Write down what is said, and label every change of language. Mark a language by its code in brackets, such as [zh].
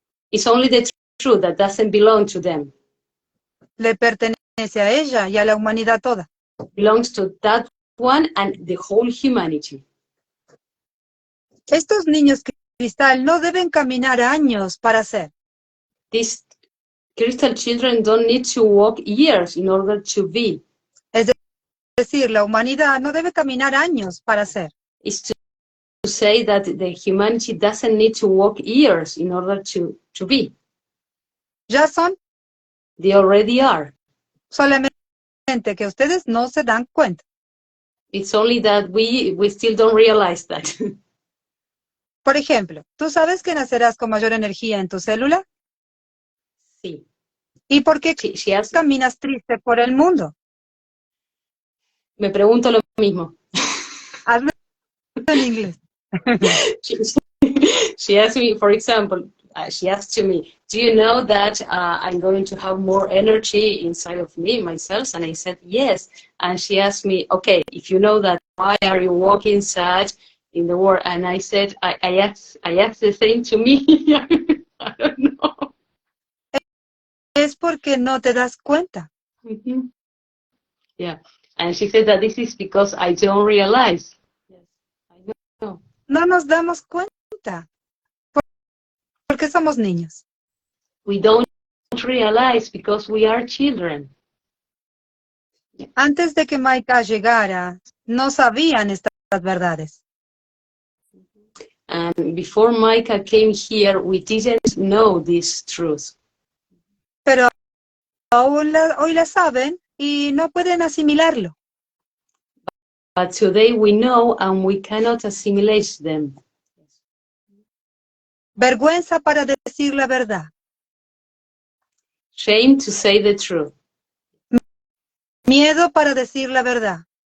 [en] It's only the truth that doesn't belong to them. [es] Le pertenece a ella y a la humanidad toda. [en] Belongs to that one and the whole humanity. [es] Estos niños cristal no deben caminar años para ser. [en] These crystal children don't need to walk years in order to be. [es] Es decir, la humanidad no debe caminar años para ser. [en] It's to say that the humanity doesn't need to walk years in order to be. [es] Ya son. [en] They already are. [es] Solamente que ustedes no se dan cuenta. [en] It's only that we still don't realize that. [es] Por ejemplo, ¿tú sabes que nacerás con mayor energía en tu célula? Sí. ¿Y por qué caminas triste por el mundo? Me pregunto lo mismo. Hazlo en inglés. [en] She asked me, for example, she asked to me, do you know that I'm going to have more energy inside of me, myself? And I said, yes. And she asked me, okay, if you know that, why are you walking sad in the world? And I said, I asked the same to me. I don't know. [es] Es porque no te das cuenta. [en] Mm-hmm. Yeah. And she said that this is because I don't realize. Yes, I know. [es] No nos damos cuenta. Porque somos niños. [en] We don't realize because we are children. [es] Antes de que Maikaha llegara, no sabían estas verdades. [en] And before Maikaha came here, we didn't know this truth. [es] Pero hoy la saben y no pueden asimilarlo. [en] But today we know and we cannot assimilate them. [es] Vergüenza para decir la verdad. [en] Shame to say the truth. [es] Miedo para decir la verdad.